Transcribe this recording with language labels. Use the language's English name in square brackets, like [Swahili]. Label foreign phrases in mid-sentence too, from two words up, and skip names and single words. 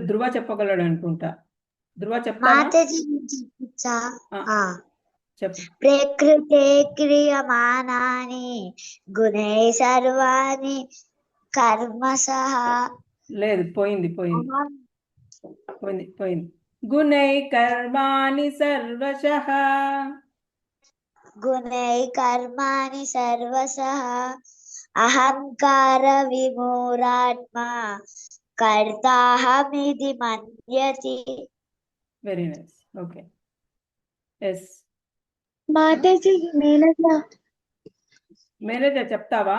[Telugu] ధ్రువ చెప్పగలడు అనుకుంటా. ధ్రువ చెప్తావా? చెప్పు. [Sanskrit] ప్రకృతే క్రియమానాని గుణై సర్వాణి కర్మశః. [Telugu] లేదు, పోయింది పోయింది పోయింది పోయింది. [Sanskrit] గుణై కర్మాణి సర్వశః. గుణై కర్మాణి సర్వశః అహంకార విమూఢాత్మా కర్తాహమితి మన్యతే. [English] very nice. okay. yes [Telugu] మాతాజీ మేనేజర్ చెప్తావా?